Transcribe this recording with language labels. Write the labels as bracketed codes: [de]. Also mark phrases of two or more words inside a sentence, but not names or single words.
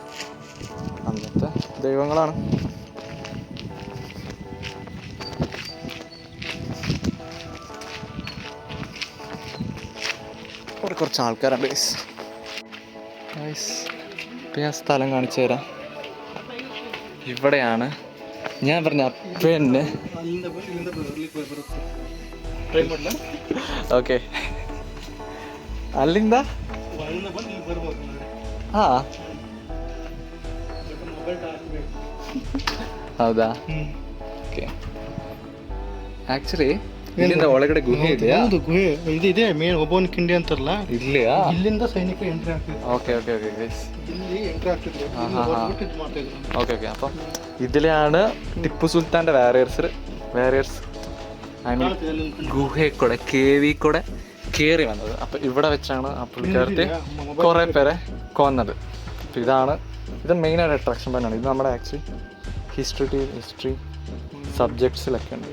[ml] അന്നത്തെ ദൈവങ്ങളാണ്. ഇവിടെ കുറച്ച് ആൾക്കാരുണ്ട് ഗൈസ്. ഇപ്പം ഞാൻ സ്ഥലം കാണിച്ചു തരാം. ഇവിടെയാണ് ഞാൻ പറഞ്ഞ അപ്പന്നെ. [kn] ಓಕೆ, ಅಲ್ಲಿಂದ ಹಾಂ, ಹೌದಾ? ಓಕೆ. ಆ್ಯಕ್ಚುಲಿ ಇಲ್ಲಿಂದ ಒಳಗಡೆ ಗುಹೆ ಇದೆಯಾ? ಗುಹೆ ಇದೆ, ಮೇನ್ ಒಬ್ಬನ ಕಿಂಡಿ ಅಂತಾರಲ್ಲ, ಇಲ್ಲಿಯಾ? ಇಲ್ಲಿಂದ ಸೈನಿಕರು ಎಂಟ್ರಿ ಆಗ್ತಿದ್ರು. [en] okay okay okay guys, [kn] ಇಲ್ಲಿ ಎಂಟ್ರಿ ಆಗ್ತಿದ್ರು. [en] okay okay. [ml] അപ്പം ഇതിലാണ് ടിപ്പു സുൽത്താൻ്റെ വാരിയേഴ്സ് [en] I mean [ml] ഗുഹയിൽ കൂടെ, കേവിൽ കൂടെ കയറി വന്നത്. അപ്പം ഇവിടെ വെച്ചാണ് ആ പുള്ളിക്കാരത്തെ കുറേ പേരെ കൊന്നത്. അപ്പം ഇത് മെയിനായിട്ട് അട്രാക്ഷൻ തന്നെയാണ്. ഇത് നമ്മുടെ [en] actually history [ml] സബ്ജക്ട്സിലൊക്കെ ഉണ്ട്.